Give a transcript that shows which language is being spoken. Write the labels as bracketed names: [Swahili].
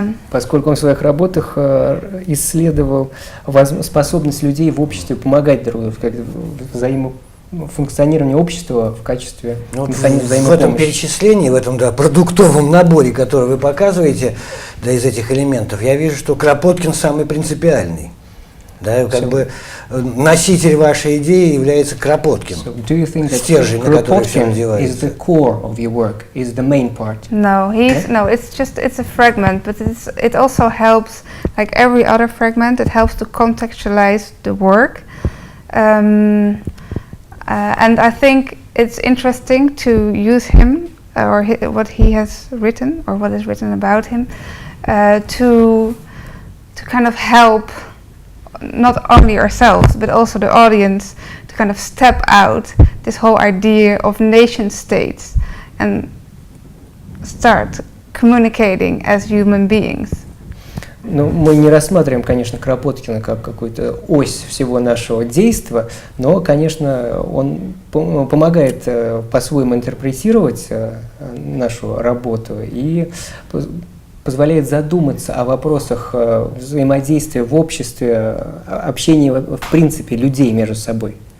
[Russian] Поскольку он в своих работах исследовал способность людей в обществе помогать друг другу, как взаимофункционирование общества в качестве механизма взаимопомощи. В этом перечислении, в этом продуктовом наборе, который вы показываете, да, из этих элементов, я вижу, что Кропоткин самый принципиальный. Да, как бы носитель вашей идеи является Кропоткин. [English] So, do you think that [Russian] стержень, на который все надевается? [English] Is the core of your work, is the main part? No, it's a fragment, but it also helps, like every other fragment, it helps to contextualize the work. And I think it's interesting to use him or what he has written or what is written about him to kind of help not only ourselves but also the audience to kind of step out this whole idea of nation states and start communicating as human beings. [Russian] Ну, мы не рассматриваем, конечно, Кропоткина как какую-то ось всего нашего действия, но, конечно, он помогает по-своему интерпретировать нашу работу и позволяет задуматься о вопросах взаимодействия в обществе, общения в принципе людей между собой.